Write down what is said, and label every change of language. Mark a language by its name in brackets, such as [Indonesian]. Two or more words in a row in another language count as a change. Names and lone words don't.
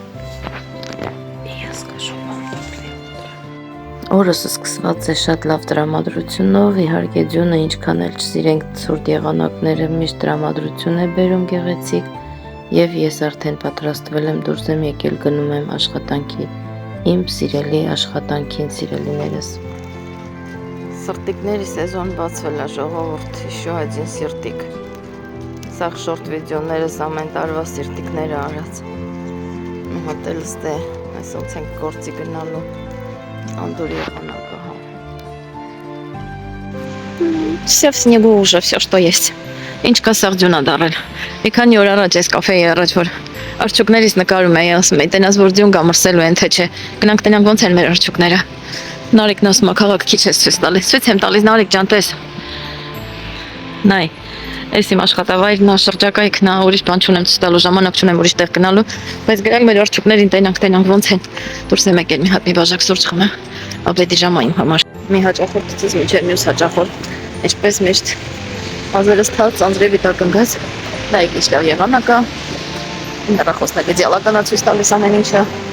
[Armenian] Օրս սկսված է շատ լավ տրամադրությունով, իհարկե ձյունը ինչքան էլ չսիրենք ցուրտ եղանակները միշտ տրամադրություն է բերում գեղեցիկ և ես արդեն պատրաստվել եմ դուրս եմ եկել գնում եմ աշխատանքի, իմ սիրելի աշխատանքին սիրելիներս։ Սրտիկների սեզոն բացվել է ժողովուրդ, [Russian] еще один [Armenian] սիրտիկ։ Սաղ շորտ վիդեոներս ամեն տարվա սիրտիկները արած։ Մի հատ էլ ստե, այս ոնց ենք գործի գնալու անդուր եղանակը, հա։ [Russian] Все в снегу уже, все, что есть։ [Armenian] Ինչ կա սաղ ձյուն ա դարել։ Մի քանի օր առաջ ես կաֆեի առաջ որ արջուկներից նկարում էի, ասում էի, տենաս որ ձյուն կա մրսելու են, թե չէ։ Գնանք տենանք ոնց են մեր արջուկները։ Նարեկն ասում է քաղաք քիչ ես ցույց տալիս, ցույց եմ տալիս Նարեկ ջան, տես։ Նայ, այս իմ աշխատավայրն է, շրջակայքն է, ուրիշ բան չունեմ ցույց տալու, ժամանակ չունեմ ուրիշ տեղ գնալու, բայց գրանք մեր արջուկներին տենանք ոնց են։ Դուրս եմ եկել մի հատ մի բաժակ սուրճ խմեմ, ապետի ժամը իմ համար։ Մի հաճախորդից մինչև մյուս հաճախորդ, ինչպես միշտ ազերս թաց, անձրևի տակ ընկած, նայեք ինչ լավ եղանակ է, հեռախոսները դիալական է ցույց տալիս ամեն ինչը։